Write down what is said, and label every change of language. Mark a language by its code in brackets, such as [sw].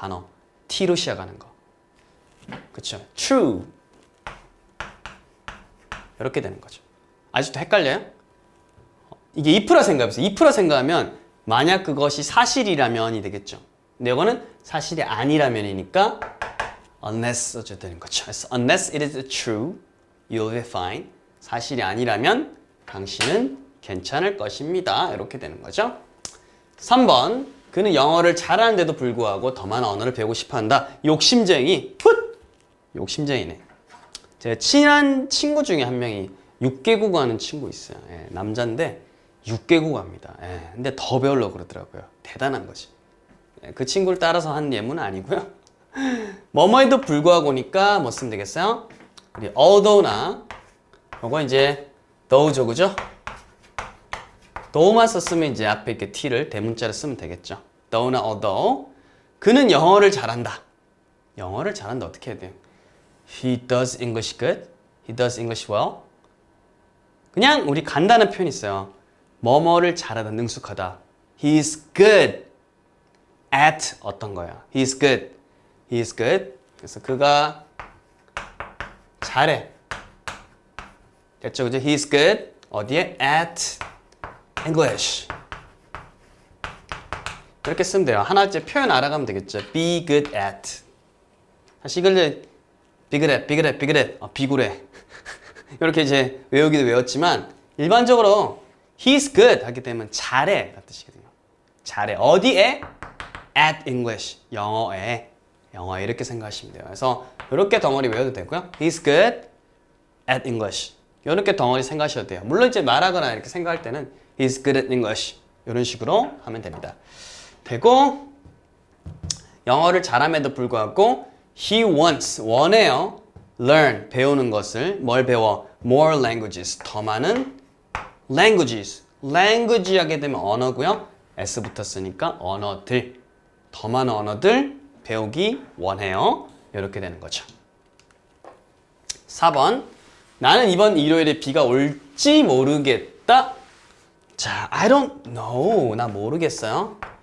[ko] 단어 T로 시작하는 거. 그렇죠? true 이렇게 되는 거죠. 아직도 헷갈려요? 이게 if라 생각해보세요. if라 생각하면 만약 그것이 사실이라면이 되겠죠. 근데 이거는 사실이 아니라면이니까 unless 써줘야 되는 거죠. [en] 그래서 unless it is true, you'll be fine. [ko] 사실이 아니라면 당신은 괜찮을 것입니다. 이렇게 되는 거죠. 3번. 그는 영어를 잘하는데도 불구하고 더 많은 언어를 배우고 싶어 한다. 욕심쟁이. 풋! 욕심쟁이네. 제 친한 친구 중에 한 명이 6개국 하는 친구 있어요. 예, 남자인데 6개국 합니다. 예, 근데 더 배우려고 그러더라고요. 대단한 거지. 예, 그 친구를 따라서 한 예문은 아니고요. 뭐뭐에도 불구하고니까 뭐 쓰면 되겠어요? 우리 although나 요거 이제 though죠, 그죠? though만 썼으면 이제 앞에 이렇게 t를 대문자로 쓰면 되겠죠. though나 although. 그는 영어를 잘한다. 영어를 잘한다 어떻게 해야 돼요? [en] He does English good. He does English well. [ko] 그냥 우리 간단한 표현이 있어요. 뭐뭐를 잘하다, 능숙하다. [en] He is good at [ko] 어떤 거야. [en] He is good. He is good. [ko] 그래서 그가 잘해. 됐죠, 그죠? [en] He is good. [ko] 어디에? [en] At English. [ko] 이렇게 쓰면 돼요. 하나째 표현 알아가면 되겠죠. [en] Be good at. [ko] 다시 이걸 비그레, 비그레, 비그레. 비구레. 이렇게 이제 외우기도 외웠지만 일반적으로 he is good 하게 되면 잘해 라는 뜻이거든요. 잘해. 어디에? At English. 영어에. 영어에 이렇게 생각하시면 돼요. 그래서 이렇게 덩어리 외워도 되고요. [en] He is good at English. [ko] 이렇게 덩어리 생각하셔도 돼요. 물론 이제 말하거나 이렇게 생각할 때는 [en] he is good at English. [ko] 이런 식으로 하면 됩니다. 되고 영어를 잘함에도 불구하고 [en] he wants, [ko] 원해요. learn, 배우는 것을. 뭘 배워? [en] more languages, [ko] 더 많은 [en] languages. [ko] language 하게 되면 언어고요. s 붙었으니까 언어들. 더 많은 언어들 배우기 원해요. 이렇게 되는 거죠. 4번. 나는 이번 일요일에 비가 올지 모르겠다. [en] 자, I don't know. [ko] 나 모르겠어요.